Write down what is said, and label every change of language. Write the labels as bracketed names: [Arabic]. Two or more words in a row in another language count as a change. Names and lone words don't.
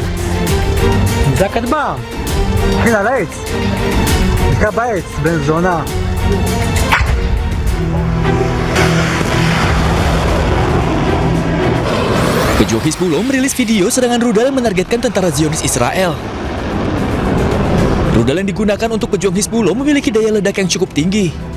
[Hebrew] זה הכטב"ם. הנה, על העץ. נקרא בעץ, בן זונה. [Indonesian] Pejuang Hizbullah merilis video serangan rudal menargetkan tentara Zionis Israel. Rudal yang digunakan untuk pejuang Hizbullah memiliki daya ledak yang cukup tinggi.